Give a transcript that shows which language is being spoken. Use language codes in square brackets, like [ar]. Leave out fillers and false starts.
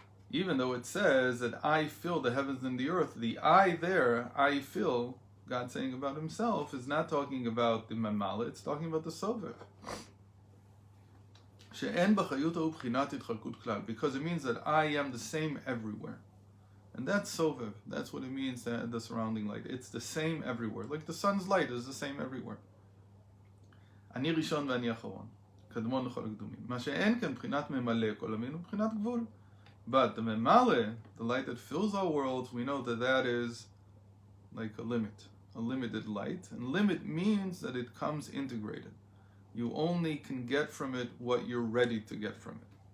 [en] Even though it says that I fill the heavens and the earth, the I there, I fill, God saying about himself, is not talking about the ממלא, it's talking about the סובב. [he] שאין בחיות ההוא בחינת התחלקות כלל, [en] because it means that I am the same everywhere. And that's סובב. That's what it means, the surrounding light. It's the same everywhere. Like the sun's light is the same everywhere. [he] אני ראשון ואני אחרון, קדמון לכל הקדומים. מה שאין כאן בחינת ממלא כל המין ובחינת גבול. [en] But the ממלא, the light that fills our worlds, we know that is like a limit, a limited light. And limit means that it comes integrated. You only can get from it what you're ready to get from it.